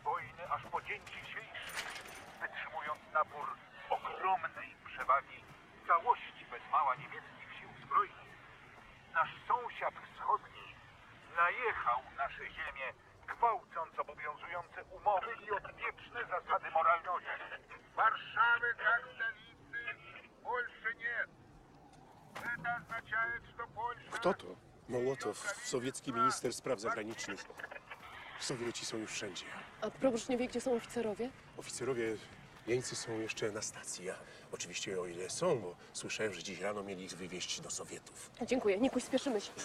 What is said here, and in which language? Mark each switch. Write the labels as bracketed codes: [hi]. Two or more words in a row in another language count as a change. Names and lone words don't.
[pl] wojny aż po dzień dzisiejszy, wytrzymując napór ogromnej przewagi całości bez mała niemieckich sił zbrojnych, nasz sąsiad wschodni najechał nasze ziemie, gwałcąc obowiązujące umowy i odwieczne zasady moralności. [ru] Warszawy как столицы больше нет. Это означает, что Польша... [pl] Kto to? Mołotow, sowiecki minister spraw zagranicznych. Sowieci są już wszędzie. A proboszcz nie wie, gdzie są oficerowie? Oficerowie, jeńcy są jeszcze na stacji, a oczywiście o ile są, bo słyszałem, że dziś rano mieli ich wywieźć do Sowietów. Dziękuję, Nikuś, spieszymy się.